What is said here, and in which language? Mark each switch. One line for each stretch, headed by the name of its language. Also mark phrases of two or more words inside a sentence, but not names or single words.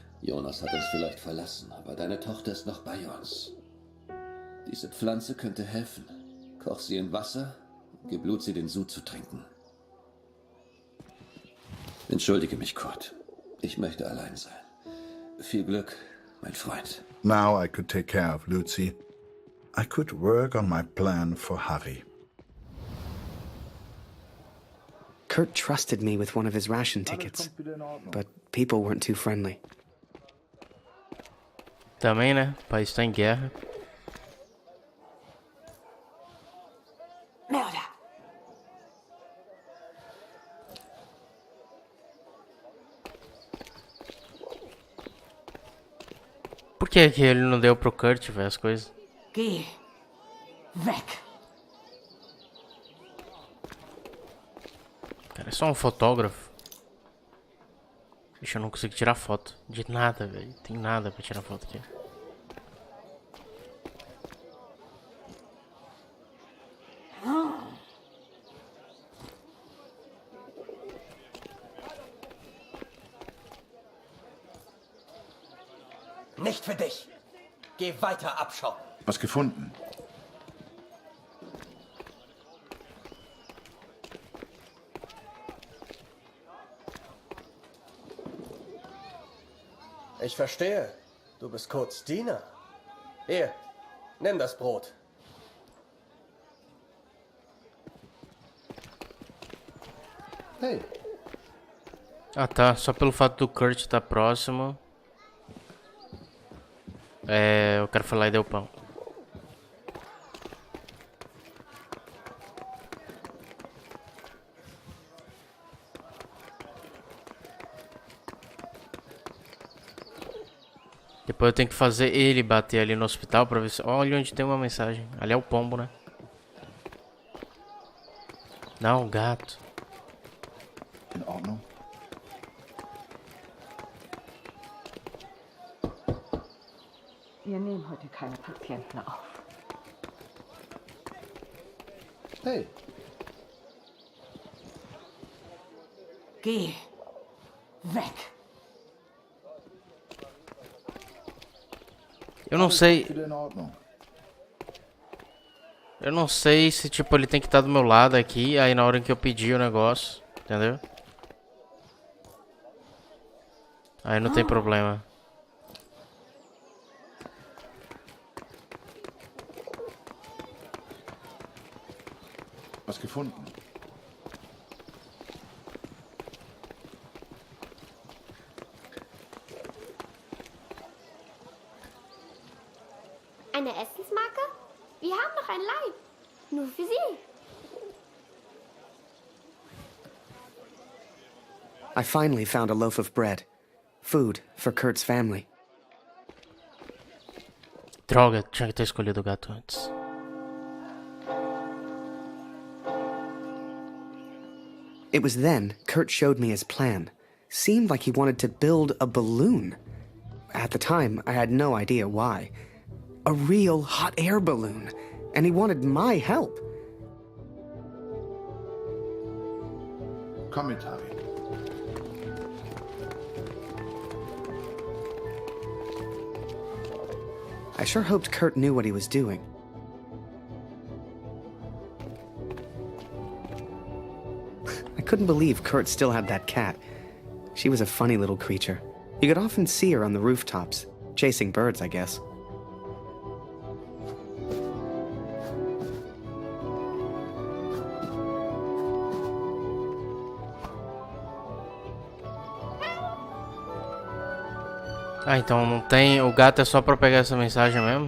German: Jonas hat uns vielleicht verlassen, aber deine Tochter ist noch bei uns. Diese Pflanze könnte helfen. Koch sie in Wasser und gib Lucy den Sud zu trinken. Entschuldige mich, Kurt. Ich möchte allein sein. Viel Glück, mein Freund.
English: Now I could take care of Lucy. I could work on my plan for Harry. Kurt trusted me with one of his ration tickets, but people weren't too friendly.
Portuguese: Também, né? O país tá em guerra.
German: Mörder!
Portuguese: Por que que ele não deu pro Kurt, velho, as coisas?
German: Geh! Weg!
Portuguese: É só um fotógrafo. Bicho, eu não consigo tirar foto de nada, velho. Tem nada pra tirar foto aqui.
German: Nicht für dich. Geh weiter, Abschau. Was gefunden? Ich verstehe. Du bist Kurts Diener. Hier, nimm das Brot. Hey.
Portuguese: Ah tá, só pelo fato do Kurt estar próximo. Eu quero falar e deu pão. Depois eu tenho que fazer ele bater ali no hospital pra ver se... Olha onde tem uma mensagem. Ali é o pombo, né? Não, o gato.
German: In Ordnung. Wir nehmen heute keine Patienten auf. Hey. Geh. Weg.
Portuguese: Eu não sei.
German: Wieder in Ordnung.
Portuguese: Eu não sei se, tipo, ele tem que estar do meu lado aqui, aí na hora que eu pedir o negócio, entendeu? Aí não tem problema.
German: Was gefunden? Eine Essensmarke? Wir haben noch ein Leib. Nur für Sie.
English: I finally found a loaf of bread. Food for Kurt's family.
Portuguese: Droga, tinha que ter escolhido o gato antes.
English: It was then Kurt showed me his plan. Seemed like he wanted to build a balloon. At the time, I had no idea why. A real hot air balloon. And he wanted my help.
German: Komm mit, Harry.
English: I sure hoped Kurt knew what he was doing. I couldn't believe Kurt still had that cat. She was a funny little creature. You could often see her on the rooftops, chasing birds, I guess.
Portuguese: Ah, então não tem... O gato é só pra pegar essa mensagem mesmo?